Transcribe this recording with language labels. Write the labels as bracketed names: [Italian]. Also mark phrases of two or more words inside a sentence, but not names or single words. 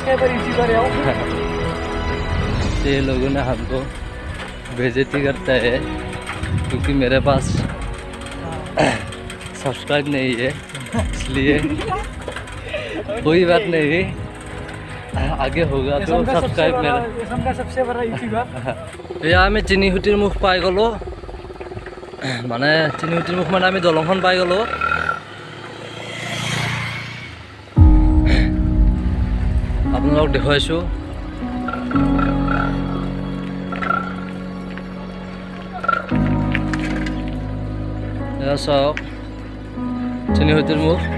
[Hindi] ये लोगों ने हमको बेइज्जती करता है क्योंकि मेरे पास सब्सक्राइब नहीं है, इसलिए कोई बात नहीं, आगे होगा तो सब्सक्राइब मेरा। सबसे बड़ा यूट्यूबर। यहाँ मैं [Assamese] চিনিহুটিৰ মুখ পাই গ'লো, মানে চিনিহুটিৰ মুখ মানে আমি দলংখন পাই গ'লোঁ। আপোনালোকক দেখুৱাইছোঁ। এয়া চাওক চিনিহুটিৰ মুখ।